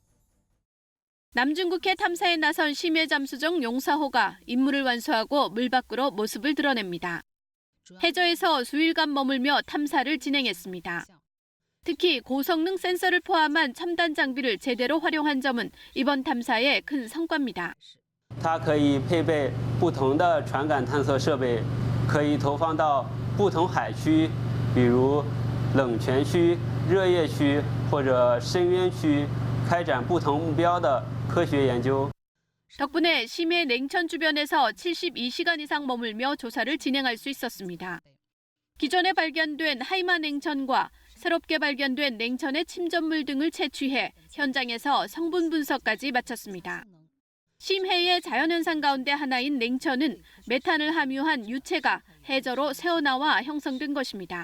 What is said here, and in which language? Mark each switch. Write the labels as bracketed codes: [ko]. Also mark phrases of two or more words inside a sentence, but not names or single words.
[ko] 남중국해 탐사에 나선 심해 잠수정 용사호가 임무를 완수하고 물 밖으로 모습을 드러냅니다. 해저에서 수일간 머물며 탐사를 진행했습니다. 특히 고성능 센서를 포함한 첨단 장비를 제대로 활용한 점은 이번 탐사의 큰 성과입니다. [zh] 它可以配备不同的传感探测设备，可以投放到不同海区，比如冷泉区、热液区或者深渊区，开展不同目标的科学研究。 [ko] 덕분에 심해 냉천 주변에서 72시간 이상 머물며 조사를 진행할 수 있었습니다. 기존에 발견된 하이마 냉천과 새롭게 발견된 냉천의 침전물 등을 채취해 현장에서 성분 분석까지 마쳤습니다. 심해의 자연현상 가운데 하나인 냉천은 메탄을 함유한 유체가 해저로 새어나와 형성된 것입니다.